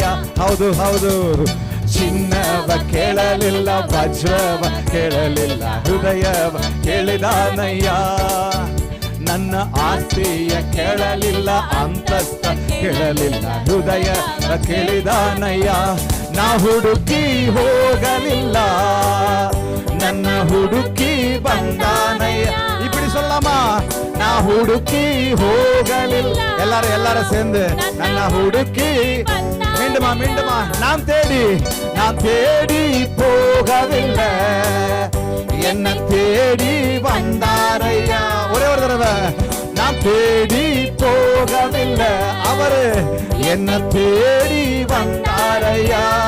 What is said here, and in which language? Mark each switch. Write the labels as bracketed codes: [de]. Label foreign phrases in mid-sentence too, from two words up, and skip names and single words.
[kn] ಹೌದು ಹೌದು, ಚಿನ್ನವ ಕೇಳಲಿಲ್ಲ, ವಜ್ರವ ಕೇಳಲಿಲ್ಲ, ಹೃದಯವ ಕೇಳಿದಾನಯ್ಯ. ನನ್ನ ಆಸ್ತಿಯ ಕೇಳಲಿಲ್ಲ, ಅಂತಸ್ತ ಕೇಳಲಿಲ್ಲ, ಹೃದಯವ ಕೇಳಿದಾನಯ್ಯ. ನಾ ಹುಡುಕಿ ಹೋಗಲಿಲ್ಲ, ನನ್ನ ಹುಡುಕಿ ಬಂದಾನಯ್ಯ. [ta] இப்படி சொல்லாமா? நான் [kn] ಹುಡುಕி ಹೋಗಲಿಲ್ಲ. [ta] எல்லாரும் சேர்ந்து [kn] ನನ್ನ ಹುಡುಕಿ. [ta] மீண்டுமா நான் தேடி போகவில்லை, என்ன தேடி வந்தாரையா. ஒரே ஒரு தடவை. நான் தேடி போகவில்லை, அவரு என்ன தேடி வந்தாரையா.